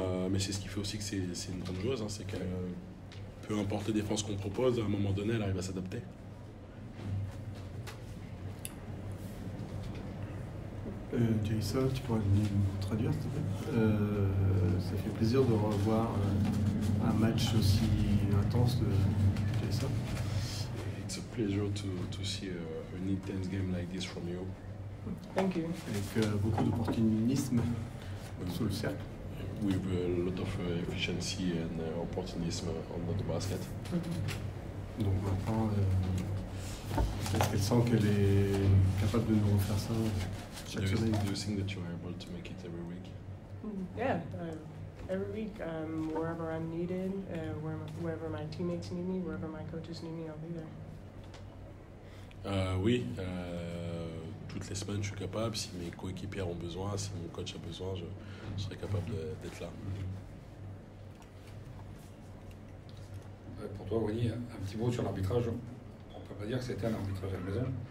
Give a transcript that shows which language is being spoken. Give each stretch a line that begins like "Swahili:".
French: Mais c'est ce qui fait aussi que c'est une grande joueuse. C'est que peu importe les défenses qu'on propose, à un moment donné, elle arrive à s'adapter. Jason, tu pourrais nous traduire, s'il te plaît. Ça fait plaisir de revoir un match aussi intense de Jason.
English: It's a pleasure to see an intense game like this from you. Thank you.
French: Avec beaucoup d'opportunisme sous le cercle.
English: With a lot of efficiency and opportunism on the basket.
French: Donc maintenant, est-ce qu'elle sent qu'elle est capable de nous refaire ça chaque semaine?
English: Do you think that you are able to make it every week? Yeah, every week, wherever I'm needed, wherever my teammates need me, wherever my coaches need me, I'll be there.
French: Oui, toutes les semaines je suis capable. Si mes coéquipiers ont besoin, si mon coach a besoin, je serai capable d'être là. Pour toi, Winnie, un petit mot sur l'arbitrage. On ne peut pas dire que c'était un arbitrage à la maison.